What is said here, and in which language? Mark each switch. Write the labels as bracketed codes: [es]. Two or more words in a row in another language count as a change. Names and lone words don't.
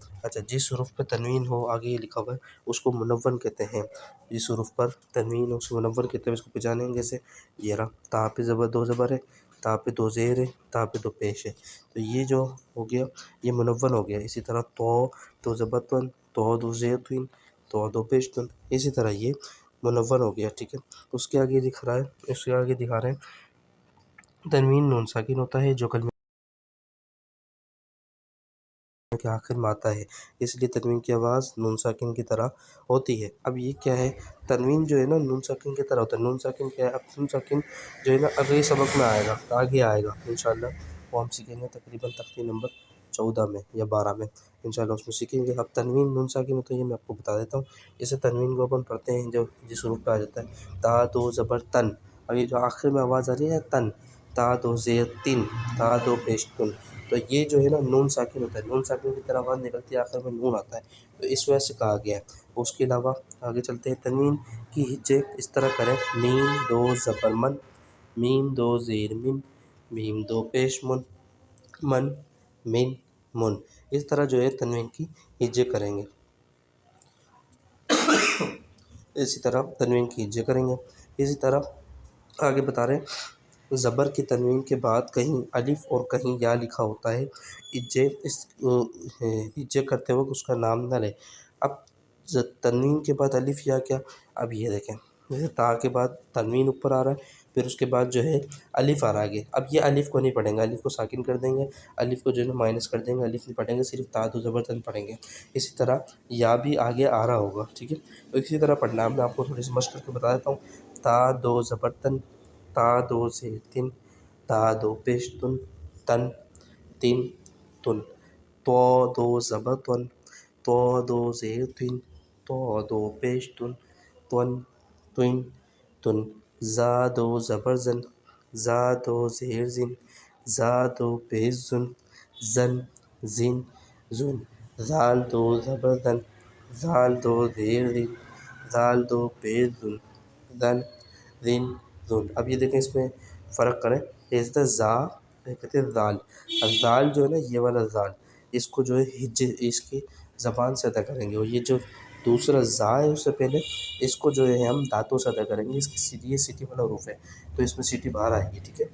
[ur] اچھا، جس حروف پہ تنوین ہو، آگے یہ لکھا ہوا ہے، اس کو منون کہتے ہیں۔ جس حروف پر تنوین ہو اس کو منون کہتے ہیں۔ اس کو پہچانیں گے کیسے؟ یہ رہا تا پہ زبر دو زبر ہے، تا پہ دو زیر ہے، تا پہ دو پیش ہے، تو یہ جو ہو گیا یہ منون ہو گیا۔ اسی طرح تو دو زبر تن، تو دو زیر تن، تو دو پیش تن، اسی طرح یہ منون ہو گیا، ٹھیک ہے۔ اس کے آگے دکھ رہا ہے، اس کے آگے دکھا رہے ہیں تنوین نون ساکن ہوتا ہے جو کلمے کے آخر میں آتا ہے، اس لیے تنوین کی آواز نون ساکن کی طرح ہوتی ہے۔ اب یہ کیا ہے؟ تنوین جو ہے نا نون ساکن کی طرح ہوتا ہے۔ نون ساکن کیا ہے؟ اب نون ساکن جو ہے نا اگلے سبق میں آئے گا، آگے آئے گا [ar] انشاءاللہ، [ur] وہ ہم سیکھیں گے تقریباً تختی نمبر 14 میں یا 12 میں [ar] انشاءاللہ [ur] اس میں سیکھیں گے۔ اب تنوین نون ساکن ہوتا ہے یہ میں آپ کو بتا دیتا ہوں۔ جیسے تنوین کو اپن پڑھتے ہیں جو جس حروف پہ آ جاتا ہے، تا دو زبر تن، اور یہ جو آخر میں آواز آ رہی ہے تن، تا دو زیر تن، تا دو پیش تن، تو یہ جو ہے نا نون ساکن ہوتا ہے۔ نون ساکن کی طرح آواز نکلتی ہے، آخر میں نون آتا ہے، تو اس وجہ سے کہا گیا ہے۔ اس کے علاوہ آگے چلتے ہیں، تنوین کی ہجے اس طرح کریں، میم دو زبر من، میم دو زیر من، میم دو پیش من، من من من، اس طرح جو ہے تنوین کی ہجے کریں گے، اسی طرح تنوین کی ہجے کریں گے۔ اسی طرح آگے بتا رہے ہیں، زبر کی تنوین کے بعد کہیں الف اور کہیں یا لکھا ہوتا ہے، ہجے کرتے وقت اس کا نام نہ لے۔ اب تنوین کے بعد الف یا کیا؟ اب یہ دیکھیں، جیسے تا کے بعد تنوین اوپر آ رہا ہے، پھر اس کے بعد جو ہے الف آ رہا ہے آگے۔ اب یہ الف کو نہیں پڑھیں گے، الف کو ساکن کر دیں گے، الف کو جو ہے نا مائنس کر دیں گے، الف نہیں پڑھیں گے، صرف تا دو زبر تن پڑھیں گے۔ اسی طرح یا بھی آگے آ رہا ہوگا، ٹھیک ہے، تو اسی طرح پڑھنا ہے۔ میں آپ کو تھوڑی سی مشق کر کے بتا دیتا ہوں، تا دو زبر تن، تا دو زیر تن، تا دو پیش تن، تن تین تن، تو دو زبر تن، تو دو زیر تن، تو دو پیش تن، تن تن تن، زا دو زبر زن، زا دو زیر زن، زا دو پیش زن، زن زن زن، زال دو زبر زن، زال دو زیر زن، زال دو پیش زن، زن زن زن۔ اب یہ دیکھیں اس میں فرق کریں، اس طرح زا کہتے ہیں زال، اب زال جو ہے نا یہ والا زال، اس کو جو ہے ہجے اس کی زبان سے ادا کریں گے، اور یہ جو دوسرا زا ہے اس سے پہلے اس کو جو ہے ہم دانتوں سے ادا کریں گے۔ اس کی سیٹی، یہ سیٹی والا حروف ہے تو اس میں سیٹی باہر آئے گی، ٹھیک ہے۔